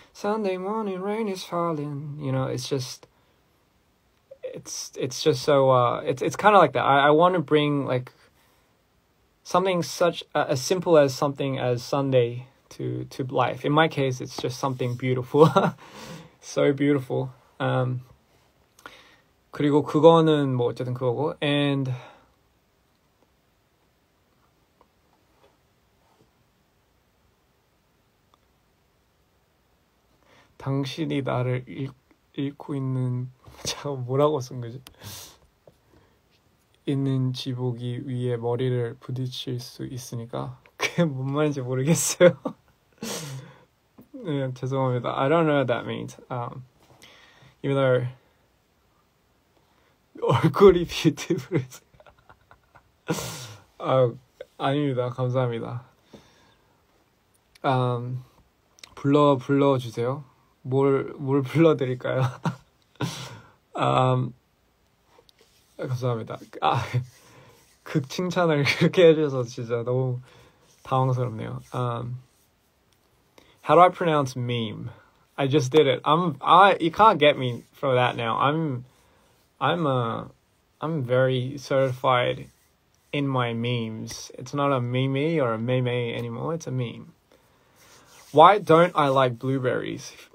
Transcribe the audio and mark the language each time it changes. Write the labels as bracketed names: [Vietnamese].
[English] Sunday morning, rain is falling. You know, it's just... It's just so it's kind of like that. I want to bring like something such as simple as something as Sunday to life. In my case, it's just something beautiful. So beautiful. [Korean] 그리고 그거는 뭐 어쨌든 그거고. And 당신이 나를 읽고 있는... 잠깐 뭐라고 쓴 거지? 있는 지보기 위에 머리를 부딪힐 수 있으니까 그게 뭔 말인지 모르겠어요. 네, 죄송합니다. [English] I don't know what that means. Even though [Korean] 얼굴이 뷰티풀. 아닙니다. 감사합니다. 불러주세요. 뭘 불러드릴까요? 감사합니다. 극 칭찬을 그렇게 해주셔서 진짜 너무 당황스럽네요. [English] How do I pronounce meme? I just did it. You can't get me for that now. I'm very certified in my memes. It's not a meme or a meme anymore. It's a meme. Why don't I like blueberries?